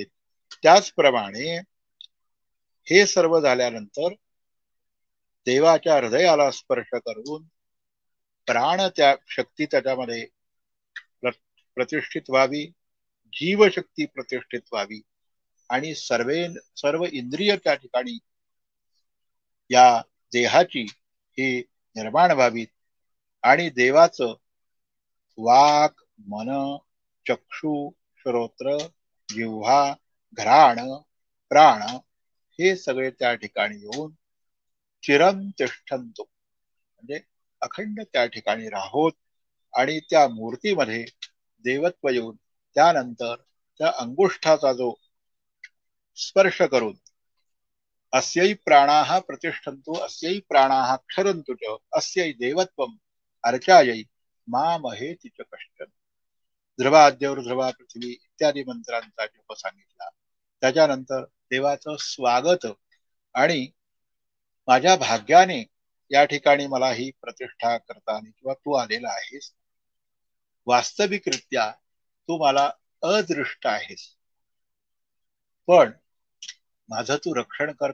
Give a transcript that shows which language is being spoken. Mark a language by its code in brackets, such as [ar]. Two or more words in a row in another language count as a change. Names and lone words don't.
[mr] त्याचप्रमाणे हे सर्व झाल्यानंतर देवाच्या हृदयाला स्पर्श करून प्राण त्या शक्ती त्याच्यामध्ये प्रतिष्ठित व्हावी, जीवशक्ती प्रतिष्ठित व्हावी आणि सर्व इंद्रिय त्या ठिकाणी या देहाची ही निर्माण व्हावीत आणि देवाचं वाक, मन, चक्षु, श्रोत्र, जिव्हा, घ्राण, प्राण हे सगळे त्या ठिकाणी येऊन [sa] चिरं तिष्ठन्तु [mr] म्हणजे अखंड त्या ठिकाणी राहोत आणि त्या मूर्तीमध्ये देवत्व येऊन त्यानंतर त्या अंगुष्ठाचा जो स्पर्श करून [sa] अस्यै प्राणाः प्रतिष्ठन्तु अस्यै प्राणाः क्षरन्तु च अस्यै देवत्वम् अर्चायै मामहेति च कश्चन. ध्रुवाद्यौर ध्रुवा पृथ्वी [mr] इत्यादी मंत्रांचा जप सांगितला. त्याच्यानंतर देवाचं स्वागत आणि माझ्या भाग्याने या ठिकाणी मला ही प्रतिष्ठा करता आली किंवा तू आलेला आहेस. वास्तविकरित्या तू मला अदृष्ट आहेस, पण माझं तू रक्षण कर.